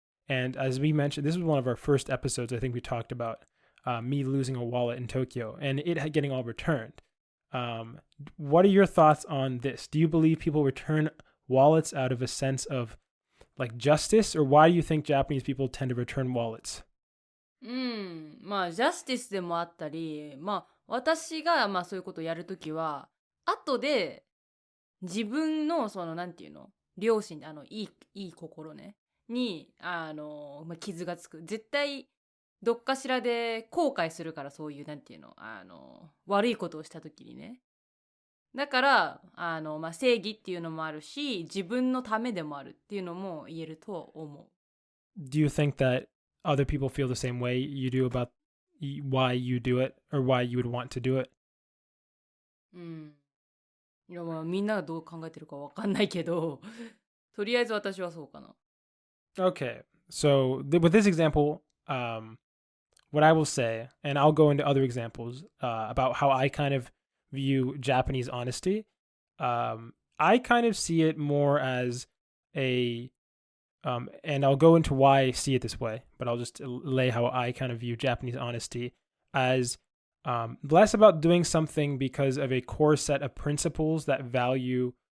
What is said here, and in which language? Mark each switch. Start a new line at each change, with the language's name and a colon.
English: And as we mentioned, this was one of our first episodes. I think we talked about me losing a wallet in Tokyo and it getting all returned. What are your thoughts on this? Do you believe people return wallets out of a sense of like justice, or why do you think Japanese people tend to return wallets?
Japanese: まあジャスティスでもあったり、まあ私がそういうことをやるときは、後で自分のなんていうの、良心いい心ねに傷がつく。絶対どっかしらで後悔するから、そういうなんていうの、悪いことをしたときにね。だから正義っていうのもあるし、自分のためでもあるっていうのも言えると思う。
English: Do you think that other people feel the same way you do about why you do it, or why you would want to do it?
Japanese: いやみんながどう考えてるかわかんないけど、とりあえず私はそうかな。
English: Okay, so with this example, what I will say, and I'll go into other examples about how I kind of view Japanese honesty. I kind of see it more as and I'll go into why I see it this way, but I'll just lay how I kind of view Japanese honesty as less about doing something because of a core set of principles that value